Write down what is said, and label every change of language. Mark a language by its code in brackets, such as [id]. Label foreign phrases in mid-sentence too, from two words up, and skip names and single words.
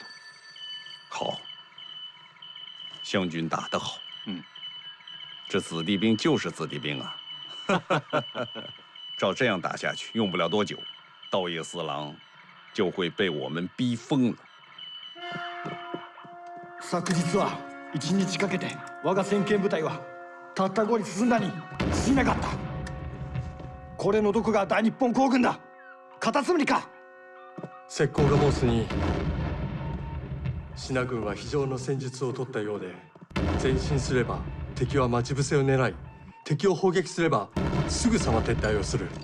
[zh] 好，湘军打得好。嗯，这子弟兵就是子弟兵啊！照这样打下去，用不了多久，道业四郎就会被我们逼疯了。 [ja] 昨日は1日かけて我が先遣部隊はたった5里進んだに過ぎなかった。これのどこが大日本皇軍だ。カタツムリか。石膏が申すに支那軍は非常の戦術を取ったようで、前進すれば敵は待ち伏せを狙い、敵を砲撃すればすぐさま撤退をする。